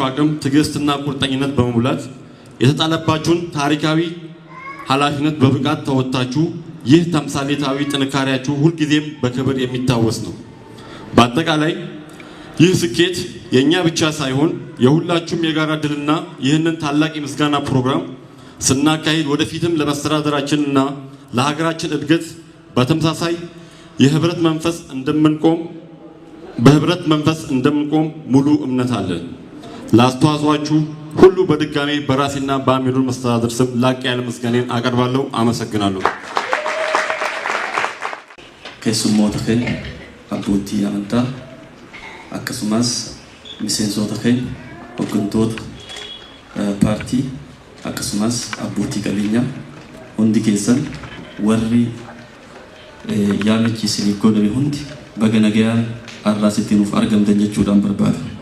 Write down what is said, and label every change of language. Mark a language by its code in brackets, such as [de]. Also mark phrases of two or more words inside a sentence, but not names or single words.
[am] አቅም ትዕግስትና ቁርጠኝነት በመሙላት የተጣለባችሁን ታሪካዊ ኃላፊነት በብቃት ተወጥታችሁ ይህ ተምሳሌታዊ ጥንካሬያችሁ ሁልጊዜም በክብር የሚታወስ ነው። በአጠቃላይ ይህ ስኬት የእኛ ብቻ ሳይሆን የሁላችሁም የጋራ ድልና ይህንን ታላቅ የምስጋና ፕሮግራም ስናካሂድ ወደፊትም ለመስተዳደራችንና ለሀገራችን እድገት በተመሳሳይ በህብረት መንፈስ እንደምንቆም ሙሉ እምነት አለን። ለአስተዋጽኦአችሁ ሁሉ በድጋሜ በራሴና በአሚር ኑር መስተዳድር ስም ላቅ ያለ ምስጋናን አቀርባለሁ። አመሰግናለሁ። [om] keessummoota keenya abbootii amantaa akkasumas miseensota keenya hooggantoota paartii akkasumas abbootii qabeenyaa hundi keessan warri yaamichi isiniif godhame hundi baga nagayaan har'aas itti nuuf argamtan jechuudhaan barbaada.